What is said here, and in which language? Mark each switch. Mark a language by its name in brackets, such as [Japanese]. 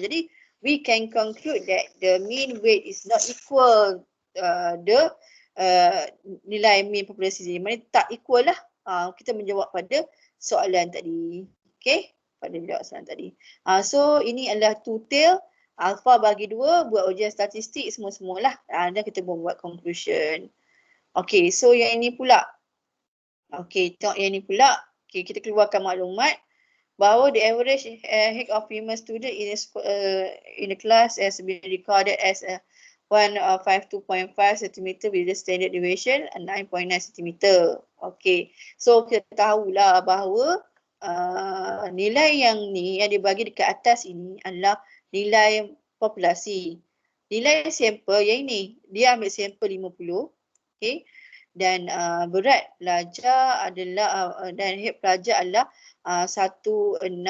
[Malay] Jadi [English] we can conclude that the mean weight is not equal the [Malay] nilai mean populasi. Maksudnya tak equal lah. Kita menjawab pada soalan tadi. Okay, pada jawab soalan tadi. So ini adalah two-tail. Alpha bagi 2, buat ujian statistik semua-semualah. Dan kita buat conclusion. Okay, so yang ini pula. Okay, tengok yang ni pula. [English] Okay, [Malay] kita keluarkan maklumat bahawa [English] the average height of female student in the class has been recorded as 152.5 cm with the standard deviation 9.9 cm. [Malay] Okay, so kita tahulah bahawa nilai yang ni yang dibagi dekat atas ini adalah nilai populasi. Nilai sampel yang ini, dia ambil sampel 50. Okay. Dan berat pelajar adalah dan height pelajar adalah 165.2.